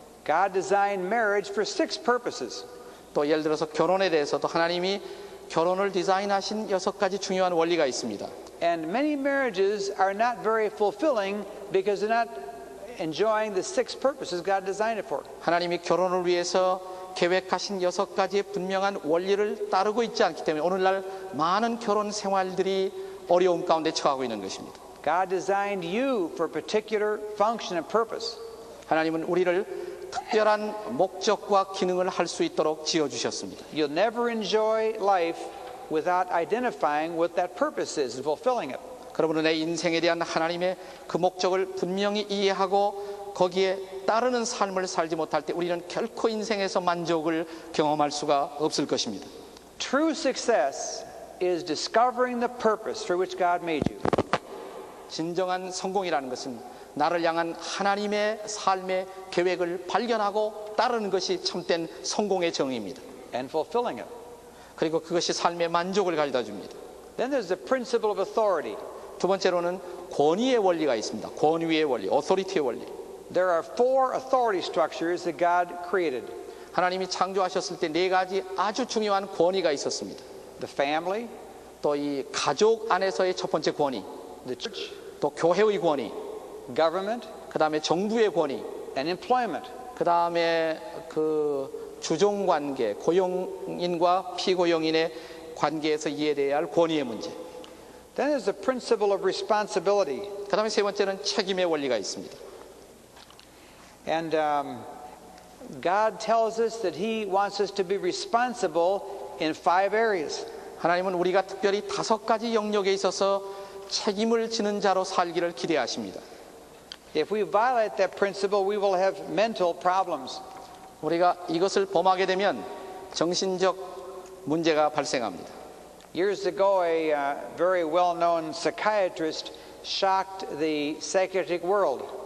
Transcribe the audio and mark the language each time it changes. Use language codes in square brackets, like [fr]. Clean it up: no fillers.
[en] God designed marriage for six purposes. [ko] 또 예를 들어서 결혼에 대해서도 하나님이 결혼을 디자인하신 6가지 중요한 원리가 있습니다. [en] And many marriages are not very fulfilling because they're not enjoying the six purposes God designed it for. [ko] 하나님이 결혼을 위해서 계획하신 6가지의 분명한 원리를 따르고 있지 않기 때문에 오늘날 많은 결혼 생활들이 어려움 가운데 처하고 있는 것입니다. [en] God designed you for a particular function and purpose. [ko] 하나님은 우리를 특별한 목적과 기능을 할 수 있도록 지어주셨습니다. [en] You'll never enjoy life without identifying what that purpose is and fulfilling it. [ko] 그러므로 내 인생에 대한 하나님의 그 목적을 분명히 이해하고 거기에 따르는 삶을 살지 못할 때 우리는 결코 인생에서 만족을 경험할 수가 없을 것입니다. [en] True success is discovering the purpose for which God made you. [ko] 진정한 성공이라는 것은 나를 향한 하나님의 삶의 계획을 발견하고 따르는 것이 참된 성공의 정의입니다. [en] And fulfilling it. [ko] 그리고 그것이 삶의 만족을 가져다 줍니다. [en] Then there's the principle of authority. [ko] 두 번째로는 권위의 원리가 있습니다. 권위의 원리, authority의 원리. [en] There are four authority structures that God created. [ko] 하나님이 창조하셨을 때 4가지 아주 중요한 권위가 있었습니다. [en] The family, [ko] 또 이 가족 안에서의 첫 번째 권위, [en] the church, [ko] 또 교회의 권위, [en] government, [ko] 그 다음에 정부의 권위, [en] and employment. [ko] 그 다음에 그 주종관계, 고용인과 피고용인의 관계에서 이해돼야 할 권위의 문제. [en] Then there's the principle of responsibility. [ko] 그 다음에 세 번째는 책임의 원리가 있습니다. [en] And God tells us that He wants us to be responsible in 5 areas. [ko] 하나님은 우리가 특별히 5가지 영역에 있어서 책임을 지는 자로 살기를 기대하십니다. [en] If we violate that principle, we will have mental problems. [ko] 우리가 이것을 범하게 되면 정신적 문제가 발생합니다. [en] Years ago, a very well-known psychiatrist shocked the psychiatric world.